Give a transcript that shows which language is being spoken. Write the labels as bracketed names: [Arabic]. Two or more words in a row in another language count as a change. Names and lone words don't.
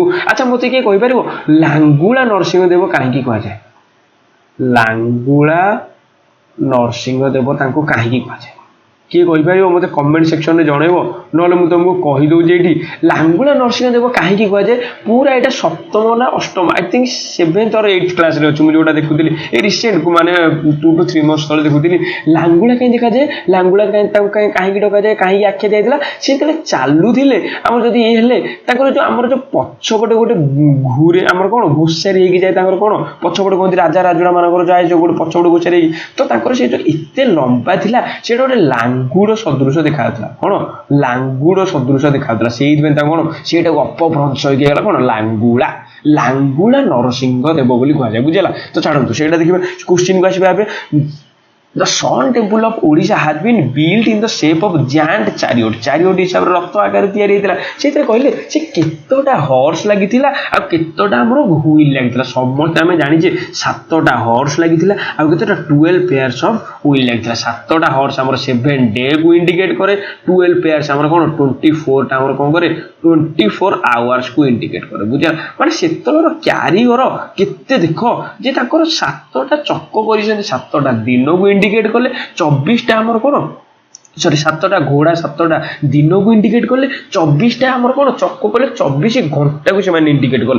[Odia] ଆଚ୍ଛା ମୋତେ କିଏ କହିପାରିବ ଲାଙ୍ଗୁଳା ନରସିଂହ ଦେବ କାହିଁକି କୁହାଯାଏ ଲାଙ୍ଗୁଳା ନରସିଂହ ଦେବ ତାଙ୍କୁ କାହିଁକି କୁହାଯାଏ କିଏ କହିପାରିବ ମୋତେ କମେଣ୍ଟ ସେକ୍ସନରେ ଜଣାଇବ ନହେଲେ ମୁଁ ତୁମକୁ କହିଦେଉଛି ଏଇଠି ଲାଙ୍ଗୁଳା ନରସିଂହ ଦେବ କାହିଁକି କୁହାଯାଏ। ପୁରା ଏଇଟା 7ମ ନା 8ମ [English] I think 7th or 8th [Odia] କ୍ଲାସ୍ରେ ଅଛି ମୁଁ ଯେଉଁଟା ଦେଖୁଥିଲି ଏ ରିସେଣ୍ଟ ମାନେ [English] 2 to 3 months [Odia] ତଳେ ଦେଖୁଥିଲି। ଲାଙ୍ଗୁଳା କାହିଁ ଦେଖାଯାଏ ଲାଙ୍ଗୁଳା ତାଙ୍କୁ କାହିଁକି ଡକାଯାଏ କାହିଁକି ଆଖ୍ୟା ଦିଆଯାଇଥିଲା ସେ ଯେତେବେଳେ ଚାଲୁଥିଲେ ଆମର ଯଦି ଇଏ ହେଲେ ତାଙ୍କର ଯେଉଁ ଆମର ଯେଉଁ ପଛପଟେ ଗୋଟେ ଘୁରେ ଆମର କ'ଣ ଘୋଷାରି ହେଇକି ଯାଏ ତାଙ୍କର କ'ଣ ପଛପଟେ କୁହନ୍ତି ରାଜା ରାଜୁଡ଼ା ମାନଙ୍କର ଯାଏ ଯେଉଁ ଗୋଟେ ପଛପଟେ ଘୋଷାରି ହେଇକି ତ ତାଙ୍କର ସେ ଯେଉଁ ଏତେ ଲମ୍ବା ଥିଲା ସେଇଟା ଗୋଟେ ଲାଙ୍ଗୁଡ଼ ସଦୃଶ ଦେଖାଯାଉଥିଲା କ'ଣ ଲାଙ୍ଗୁଡ଼ ସଦୃଶ ଦେଖାଯାଉଥିଲା ସେଇଥିପାଇଁ ତାଙ୍କୁ କ'ଣ ସେଇଟାକୁ ଅପଭ୍ରଂଶ ହେଇକି ହେଇଗଲା କ'ଣ ଲାଙ୍ଗୁଳା ନରସିଂହ ଦେବ ବୋଲି କୁହାଯାଏ ବୁଝିଲା। ତ ଛାଡ଼ନ୍ତୁ ସେଇଟା ଦେଖିବା କୋଶ୍ଚିନ୍କୁ ଆସିବା ଏବେ [English] The Sun Temple of Odisha has been built in the shape of giant chariot [Odia] ହିସାବରେ ରଥ ଆକାରରେ ତିଆରି ହେଇଥିଲା। ସେଇଥିରେ କହିଲେ ସେ କେତେଟା ହର୍ସ ଲାଗିଥିଲା ଆଉ କେତେଟା ଆମର ହୁଇଲ୍ ଲାଗିଥିଲା। ସମସ୍ତେ ଆମେ ଜାଣିଛେ 7ଟା ହର୍ସ ଲାଗିଥିଲା ଆଉ କେତେଟା [English] 12 pairs of [Odia] ହୁଇଲ୍ ଲାଗିଥିଲା। 7ଟା ହର୍ସ ଆମର 7 ଡେକୁ ଇଣ୍ଡିକେଟ୍ କରେ 12 pairs ଆମର କ'ଣ 24ଟା ଆମର କ'ଣ କରେ 24 hours-କୁ ଇଣ୍ଡିକେଟ୍ କରେ ବୁଝିଲା। ମାନେ ସେତେବେଳର କ୍ୟାରିଅର କେତେ ଦେଖ ଯେ ତାଙ୍କର 7ଟା ଚକ କରିଛନ୍ତି 7ଟା ଦିନକୁ ଇଣ୍ଡିକେଟ୍ କଲେ 24ଟା ଆମର କ'ଣ 7ଟା ଘୋଡ଼ା 7ଟା ଦିନକୁ ଇଣ୍ଡିକେଟ୍ କଲେ 24ଟା ଆମର କ'ଣ ଚକ କଲେ 24 ଘଣ୍ଟାକୁ ସେମାନେ ଇଣ୍ଡିକେଟ୍ କଲେ।